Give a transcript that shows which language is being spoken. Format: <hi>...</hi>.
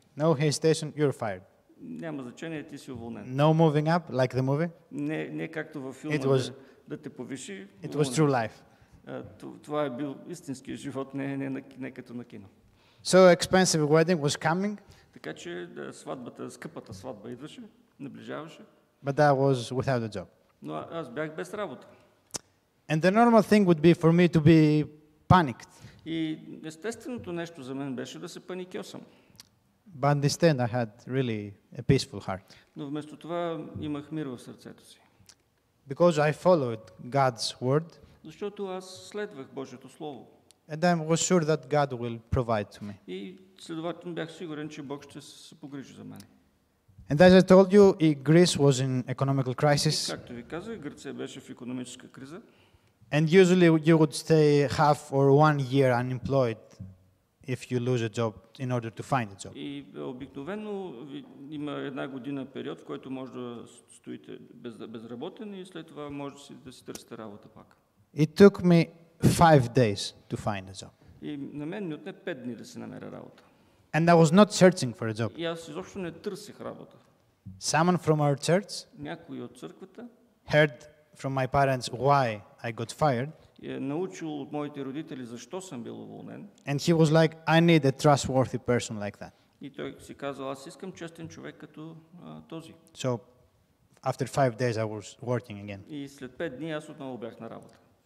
<en>No hesitation, you're fired.</en> <bg>Няма значение, ти си уволнен.</bg> <en>No moving up, like the movie.</en> <bg>Не както във филма да те повиши.</bg> <en>It was true life.</en> <bg>Това е бил истинския живот, не като на кино.</bg> <en>So expensive wedding was coming.</en> <bg>Така че скъпата сватба идваше, наближаваше.</bg> <en>But I was without a job.</en> <bg>Но аз бях без работа.</bg> <en>And the normal thing would be for me to be panicked.</en> <bg>И естественото нещо за мен беше да се паникьосам.</bg> <en>But instead I had really a peaceful heart.</en> <bg>Но вместо това имах мир в сърцето си.</bg> <en>Because I followed God's word.</en> <bg>Защото аз следвах Божието Слово.</bg> <en>And I was sure that God will provide to me.</en> <bg>И следователно бях сигурен, че Бог ще се погрижи за мен.</bg> <en>And as I told you, Greece was in economical crisis.</en> <bg>Както ви казах, Гърция беше в икономическа криза.</bg> <en>And usually you would stay half or 1 year unemployed if you lose a job in order to find a job.</en> <bg>И обикновено има една година период, в който може да стоите безработен и след това може да си търсите работа пак.</bg> <en>It took me 5 days to find a job.</en> <bg>И на мен ми отне 5 дни да си намеря работа.</bg> <en>And I was not searching for a job.</en> <bg>И аз изобщо не търсих работа.</bg> <en>Someone from our church</en> <bg>Някой от църквата</bg> <en>heard from my parents why I got fired.</en> <bg>Е научил от моите родители защо съм бил уволнен.</bg> <en>And he was like, I need a trustworthy person like that.</en> <bg>И той си казал, аз искам честен човек като този.</bg> <en>So after 5 days I was working again.</en> <bg>И след 5 дни аз отново бях на работа.</bg>